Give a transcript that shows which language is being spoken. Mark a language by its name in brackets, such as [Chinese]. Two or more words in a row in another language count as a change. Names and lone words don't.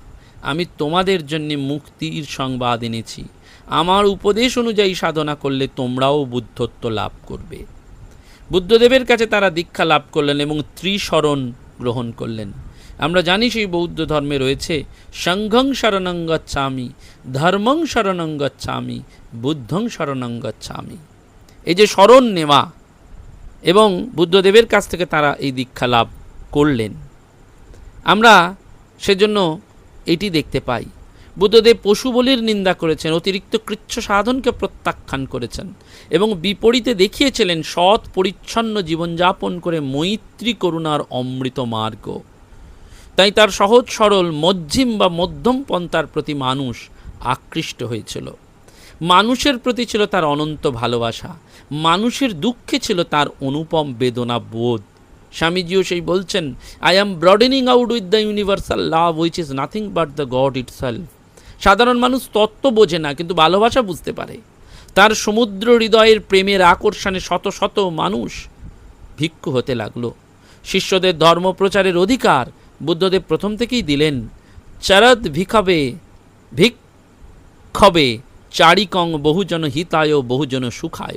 [Bangla] আমি তোমাদের জন্য মুক্তির সংবাদ এনেছি। আমার উপদেশ অনুযায়ী সাধনা করলে তোমরাও বুদ্ধত্ব লাভ করবে। বুদ্ধদেবের কাছে তারা দীক্ষা লাভ করলেন এবং ত্রিশরণ গ্রহণ করলেন। আমরা জানি সেই বৌদ্ধ ধর্মে রয়েছে [Pali] সংঘং শরণং গচ্ছামি, ধর্মং শরণং গচ্ছামি, বুদ্ধং শরণং গচ্ছামি। [Bangla] এই যে শরণ নেওয়া, এবং বুদ্ধদেবের কাছ থেকে তারা এই দীক্ষা লাভ করলেন। আমরা সেজন্য এটি দেখতে পাই। বুদ্ধদেব পশু বলির নিন্দা করেছেন, অতিরিক্ত কৃচ্ছ সাধনকে প্রত্যাখ্যান করেছেন এবং বিপরীতে দেখিয়েছিলেন সৎ পরিচ্ছন্ন জীবনযাপন করে মৈত্রী করুণার অমৃত মার্গ। তাই তার সহজ সরল মধ্যম বা মধ্যম পন্থার প্রতি মানুষ আকৃষ্ট হয়েছিল। মানুষের প্রতি ছিল তার অনন্ত ভালোবাসা, মানুষের দুঃখে ছিল তার অনুপম বেদনা বোধ। স্বামীজিও সেই বলছেন, [English] I am broadening out with the universal love which is nothing but the God itself. [Bangla] সাধারণ মানুষ তত্ত্ব বোঝে না, কিন্তু ভালোবাসা বুঝতে পারে। তার সমুদ্র হৃদয়ের প্রেমের আকর্ষণে শত শত মানুষ ভিক্ষু হতে লাগলো। শিষ্যদের ধর্মপ্রচারের অধিকার বুদ্ধদেব প্রথম থেকেই দিলেন। [Pali] চরদ ভিক্ষবে ভিক্ষবে চারিকং বহুজন হিতায় বহুজন সুখায়।